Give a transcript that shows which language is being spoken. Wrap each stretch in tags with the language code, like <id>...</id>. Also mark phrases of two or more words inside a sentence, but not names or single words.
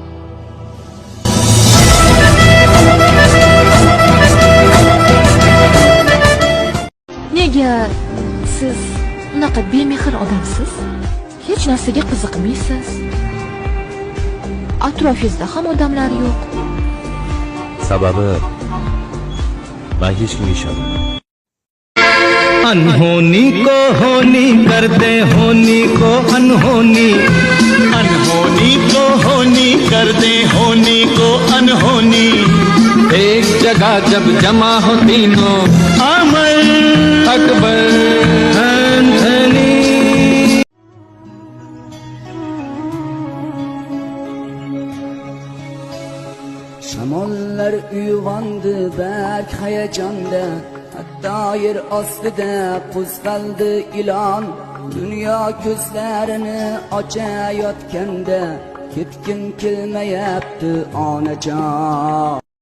<uz>Nega siz unaqa bemehr odamsiz? Hech narsaga qiziqmaysiz. Atrofingizda ham odamlar yo'q. Sababi men hech kimga ishonmayman.</uz> <hi>अनहोनी को होनी करते होनी को अनहोनी, अनहोनी को होनी करते होनी को अनहोनी। एक जगह जब जमा हो तीनों अमर अकबर एंथनी।</hi> <uz>Shamollar uyg'ondi berk hayajonda, hatta yer ostida qo'zg'aldi ilon. Dunyo ko'zlarini ochayotganda ketgim kelmayapti onajon.</uz>